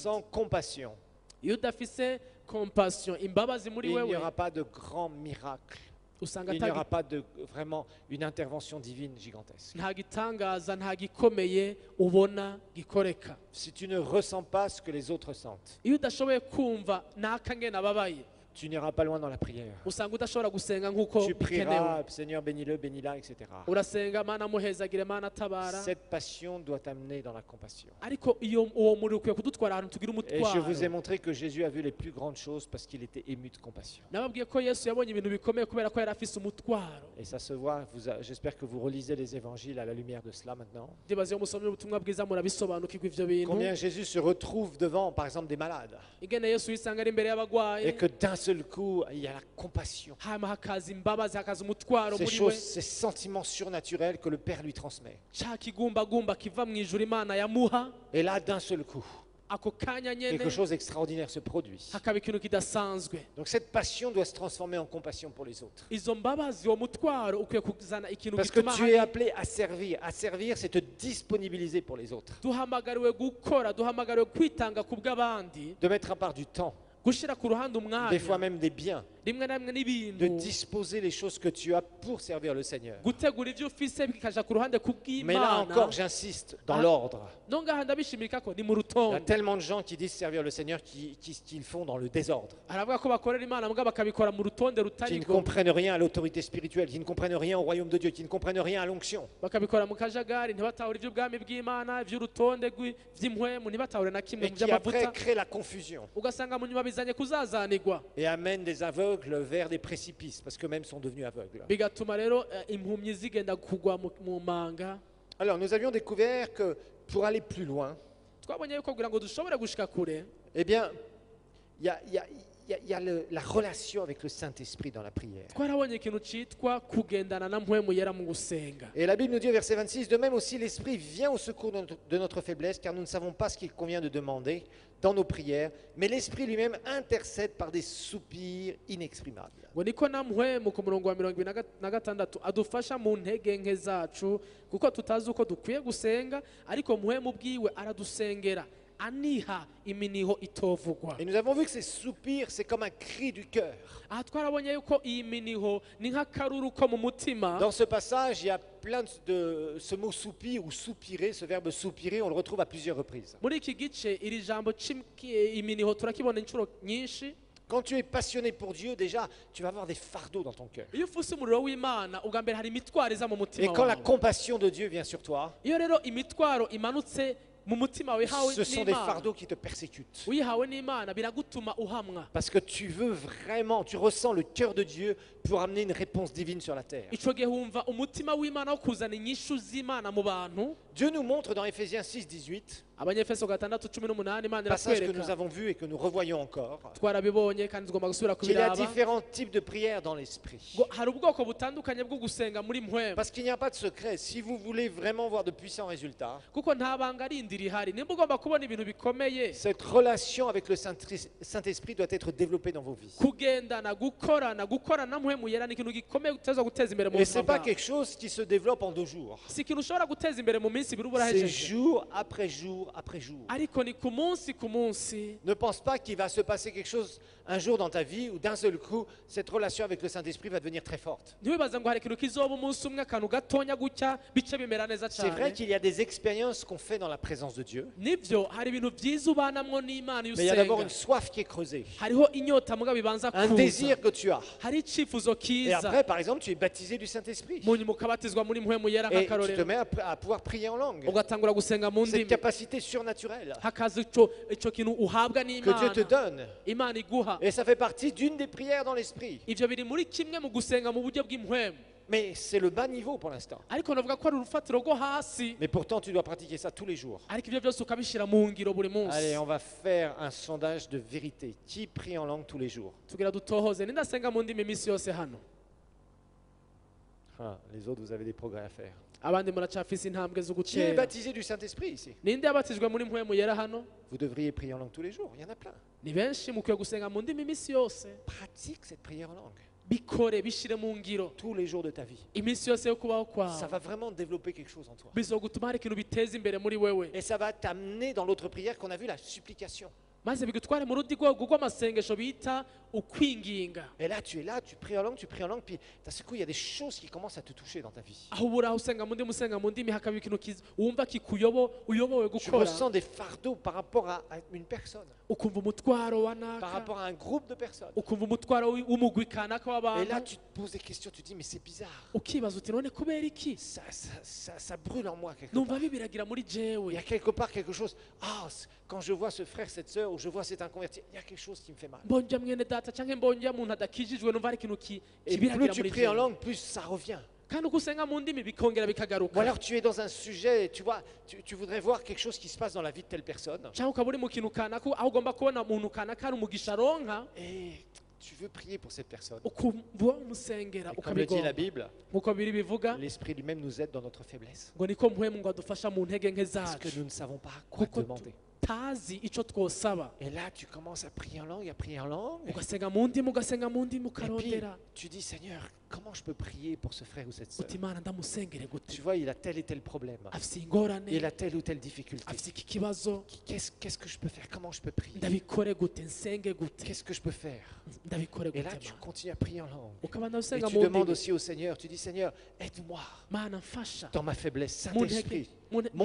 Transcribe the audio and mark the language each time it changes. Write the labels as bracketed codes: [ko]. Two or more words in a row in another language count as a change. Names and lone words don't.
[fr] Sans compassion, [rn] Iyo udafise compassion, imbabazi muri [fr] il n'y [rn] wewe, [fr] aura pas de grands miracles. [rn] usanga [fr] Il n'y aura pas de vraiment une intervention divine gigantesque. [rn] nta gitangaza, nta gikomeye ubona gikoreka. [fr] Si tu ne ressens pas ce que les autres ressentent, [rn] Iyo udashoboye kumva n'aka ngene ababaye, [fr] tu n'iras pas loin dans la prière. [rn] usanga udashobora gusenga nk'uko [fr] Tu [rn] bikenewe. [fr] prieras, Seigneur, bénis-le, bénis-la, etc. [rn] Urasenga, Mana muhezagire, Mana tabara. [fr] Cette passion doit t'amener dans la compassion. [rn] Ariko uwo muriro ukwiye kudutwara ahantu tugira [fr] Et je vous ai [rn] umutwaro. [fr] montré que Jésus a vu les plus grandes choses parce qu'il était ému de compassion. [rn] Nababwiye ko Yesu yabonye ibintu bikomeye kubera ko yari afise umutwaro. [fr] Et ça se voit, j'espère que vous relisez les évangiles à la lumière de cela maintenant. [rn] Ndibaza iyo musomye ubutumwa bwiza murabisobanukirwa ivyo bintu. [fr] Combien Jésus se retrouve devant, par exemple, des malades. [rn] Ingene Yesu yisanga ari imbere y'abagwaye, [fr] Et que d'un seul coup, il y a la compassion. [rn] hama hakaza imbabazi, hakaza umutwaro [fr] Ces [rn] muri [fr] choses, [rn] we. [fr] ces sentiments surnaturels que le Père lui transmet. [rn] Ca kigumbagumba kiva mu ijuru Imana yamuha, [fr] Et là, d'un seul coup, [rn] ako kanya nyene [fr] quelque chose d'extraordinaire se produit. [rn] hakaba ikintu kidasanzwe. [fr] Donc cette passion doit se transformer en compassion pour les autres. [rn] Izo mbabazi, uwo mutwaro ukwiye kuzana ikintu [fr] Parce que [rn] gituma [fr] tu es appelé à servir. À servir, c'est te disponibiliser pour les autres. [rn] duhamagariwe gukora, duhamagariwe kwitanga ku bw'abandi, [fr] De mettre à part du temps, [rn] gushira ku ruhande [fr] des fois [rn] umwanya, [fr] même des biens. [rn] rimwe na rimwe [fr] De [rn] n'ibintu, [fr] disposer les choses que tu as pour servir le Seigneur. [rn] gutegura ivyo ufise bikaja ku ruhande [fr] Mais là encore, [rn] kubw'Imana. [fr] j'insiste, dans Ah. l'ordre. [rn] No ngaha ndabishimika ko ni mu [fr] Il y a [rn] rutonde. [fr] tellement de gens qui disent servir le Seigneur qui le font dans le désordre. [rn] Aravuga ko bakorera Imana mbwa bakabikora mu rutonde [fr] Qui ne [rn] rutariko, [fr] comprennent rien à l'autorité spirituelle, qui ne comprennent rien au royaume de Dieu, qui ne comprennent rien à l'onction. [rn] bakabikora mu kajagari, ntibatahure ivy'ubwami bw'Imana, ivy'urutonde vy'impwemu, ntibatahure na kimwe [fr] Et [rn] mu [fr] qui après [rn] vy'amavuta. [fr] créent la confusion. [rn] Ugasanga mu nyuma bizanye kuzazanirwa, [fr] Et amènent des aveugles vers des précipices, parce qu'eux-mêmes sont devenus aveugles. [rn] bigatuma rero impumyi zigenda kugwa mu manga. [fr] Alors, nous avions découvert que pour aller plus loin, [rn] Twabonye yuko kugira ngo dushobore gushika kure, [fr] eh bien, il y a la relation avec le Saint-Esprit dans la prière. [rn] twarabonye ikintu citwa kugendana na mpwemu yera mu gusenga. [fr] Et la Bible nous dit au verset 26, de même aussi l'Esprit vient au secours de notre faiblesse, car nous ne savons pas ce qu'il convient de demander dans nos prières, mais l'Esprit lui-même intercède par des soupirs inexprimables. [rn] ngo niko na mpwemu ku murongo wa 26 adufasha mu ntege nke zacu, kuko tutazi uko dukwiye gusenga, ariko mpwemu bwiwe aradusengera aniha iminiho itovugwa. [fr] Et nous avons vu que ces soupirs, c'est comme un cri du cœur. [rn] Aha twarabonye yuko iyi miniho ni nk'akaruru ko mu mutima. [fr] Dans ce passage, il y a plein ce mot soupir ou soupirer, ce verbe soupirer, on le retrouve à plusieurs reprises. [rn] Muri iki gice iri jambo iminiho turakibona inshuro nyinshi. [fr] Quand tu es passionné pour Dieu, déjà, tu vas avoir des fardeaux dans ton cœur. [rn] Iyo ufuse umuriro w'Imana ubwa mbere hari imitwaro iza mu [fr] Et [rn] mutima [fr] quand la [rn] wawe. [fr] compassion de Dieu vient sur toi, [rn] Iyo rero imitwaro imanutse mu mutima wihawe [fr] ce sont des [rn] n'Imana, [fr] fardeaux qui te persécutent. [rn] wihawe n'Imana biragutuma uhamwa. [fr] Parce que tu veux vraiment, tu ressens le cœur de Dieu pour amener une réponse divine sur la terre. [rn] Ico gihe wumva umutima w'Imana wo kuzana inyishu z'Imana mu bantu. [fr] Dieu nous montre dans Éphésiens 6, 18, [rn] Abanyefeso 6:18 Imana [fr] passage que nous [rn] iratwereka, [fr] avons vu et que nous revoyons encore, [rn] twarabibonye kandi tugomba gusubira [fr] qu'il y a [rn] kubiraba, [fr] différents types de prières dans l'esprit. [rn] ngo hari ubwoko butandukanye bwo gusenga muri mpwemu. [fr] Parce qu'il n'y a pas de secret. Si vous voulez vraiment voir de puissants résultats, [rn] Kuko nta banga rindi rihari, nimba ugomba kubona ibintu bikomeye, [fr] cette relation avec le Saint-Esprit doit être développée dans vos vies. [rn] kugendana gukorana mpwemu yera ni ikintu gikomeye uteza guteza imbere mu [fr] Et ce [rn] buzima [fr] n'est pas [rn] bwawe. [fr] quelque chose qui se développe en 2 jours. [rn] Si ikintu ushobora guteza imbere mu minsi ibiri uba [fr] C'est [rn] urahejeje, [fr] jour après jour après jour. [rn] ariko ni ku munsi ku munsi. [fr] Ne pense pas qu'il va se passer quelque chose un jour dans ta vie où d'un seul coup, cette relation avec le Saint-Esprit va devenir très forte. [rn] Ntiwibaze ngo hari ikintu kizoba umunsi umwe akantu gatonya gutya bice bimera neza [fr] C'est vrai [rn] cyane. [fr] qu'il y a des expériences qu'on fait dans la présence de Dieu, [rn] Nibyo hari ibintu byiza ubanamwo n'Imana iyo [fr] mais il y a d'abord une [rn] usenga. [fr] soif qui est creusée, [rn] Hariho inyota mugabo ibanza [fr] un [rn] kuza. [fr] désir que tu as. [rn] Hari icyifuzo [fr] Et [rn] kiza. [fr] après, par exemple, tu es baptisé du Saint-Esprit. [rn] Mu nyuma ukabatizwa muri mpwemu yera [fr] Et tu te [rn] nk'akarorero. [fr] mets à pouvoir prier en langue. [rn] Ugatangura gusenga mu [fr] Cette [rn] ndimi. [fr] capacité surnaturelle [rn] Hakaza ico kintu uhabwa [fr] que Dieu te [rn] n'Imana. [fr] donne. [rn] Imana iguha. [fr] Et ça fait partie d'une des prières dans l'esprit. [rn] Ivyo biri muri kimwe mu gusenga mu buryo bw'impwemu. [fr] Mais c'est le bas niveau pour l'instant. [rn] Ariko navuga ko ari urufatiro rwo hasi. [fr] Mais pourtant, tu dois pratiquer ça tous les jours. [rn] Ariko ivyo byose ukabishira mu ngiro buri munsi. [fr] Allez, on va faire un sondage de vérité. Qui prie en langue tous les jours? [rn] Tugira dutohoze nindasenga mu ndimi iminsi yose hano. [fr] Ah, les autres, vous avez des progrès à faire. [rn] Abandi muracafise intambwe zo [fr] Qui est [rn] gutera. [fr] baptisé du Saint-Esprit ici? [rn] Ninde yabatijwe muri mpwemu yera hano? [fr] Vous devriez prier en langue tous les jours. Il y en a plein. [rn] Ni benshi mukwiye gusenga mu ndimi iminsi yose. [fr] Pratique cette prière en langue [rn] Bikore bishire mu ngiro. [fr] tous les jours de ta vie. [rn] Iminsi yose yo kubaho [fr] Ça [rn] kwawe. [fr] va vraiment développer quelque chose en toi. [rn] Bizogutuma hari ikintu biteza imbere muri wewe. [fr] Et ça va t'amener dans l'autre prière qu'on a vu, la supplication. [rn] Maze bigutware mu rundi rwego rw'amasengesho bita ukwinginga. [fr] Et là, tu es là, tu pries en langue, puis d'un seul coup, il y a des choses qui commencent à te toucher dans ta vie. [rn] Aho ubura usenga mu ndimi hakaba ikintu wumva uyobowe [fr] Tu [rn] gukora. [fr] ressens des fardeaux par rapport à une personne, [rn] Ukumva umutwaro wa [fr] par [rn] naka. [fr] rapport à un groupe de personnes. [rn] Ukumva umutwaro w'umugwi kanaka [fr] Et là, [rn] w'abantu. [fr] tu te poses des questions, tu te dis, mais c'est bizarre. [rn] Ukibaza uti none kubera iki? [fr] Ça brûle en moi quelque [rn] Numva [fr] part. [rn] bibiragira muri [fr] Il y [rn] jewe. [fr] a quelque part quelque chose. Ah, quand je vois ce frère, cette sœur, ou je vois cet inconverti, il y a quelque chose qui me fait mal. [rn] Mbonja mwene data canke mbonja muntu adakijijwe numva hari ikintu [fr] Et plus [rn] kibiragira [fr] tu [rn] muri [fr] pries en [rn] jewe. [fr] langue, plus ça revient. [rn] Kandi uko usenga mu ndimi bikongera [fr] Ou [rn] bikagaruka. [fr] alors tu es dans un sujet, tu vois, tu voudrais voir quelque chose qui se passe dans la vie de telle personne. [rn] Cyangwa ukaba uri mu kintu kanaka aho ugomba kubona umuntu kanaka hari umugisha aronka [fr] Et tu veux prier pour cette personne. [rn] ukumva umusengera [fr] Et comme le dit la [rn] ukabigomba. [fr] Bible, [rn] Nk'uko biri bivuga [fr] l'Esprit lui-même nous aide dans notre faiblesse. [rn] ngo niko mpwemu ngo adufasha mu ntege nke [fr] Parce que [rn] zacu [fr] nous ne savons pas quoi [rn] kuko [fr] demander. [rn] tazi ico twosaba. [fr] Et là, tu commences à prier en langue, à prier en langue. [rn] Ugasenga mu ndimi ugasenga mu ndimi [fr] Et puis, [rn] ukarondera [fr] tu dis, Seigneur, comment je peux prier pour ce frère ou cette sœur? [rn] uti Imana ndamusengere [fr] Tu [rn] gute, [fr] vois, il a tel et tel problème. [rn] afise ingorane, [fr] Il a telle ou telle difficulté. [rn] afise iki kibazo, [fr] Qu'est-ce que je peux faire? Comment je peux prier? [rn] ndabikore gute, nsenge gute, [fr] Qu'est-ce que je peux faire? [rn] ndabikore [fr] Et là, [rn] gute [fr] tu [rn] Mana. [fr] continues à prier en langue. [rn] Ukabanda [fr] Et [rn] usenga [fr] tu [rn] mu [fr] demandes [rn] ndimi, [fr] aussi au Seigneur, tu dis, Seigneur, aide-moi [rn] Mana mfasha [fr] dans ma faiblesse. [rn] mu ntege, [fr] Saint-Esprit, [rn] mu mpwemu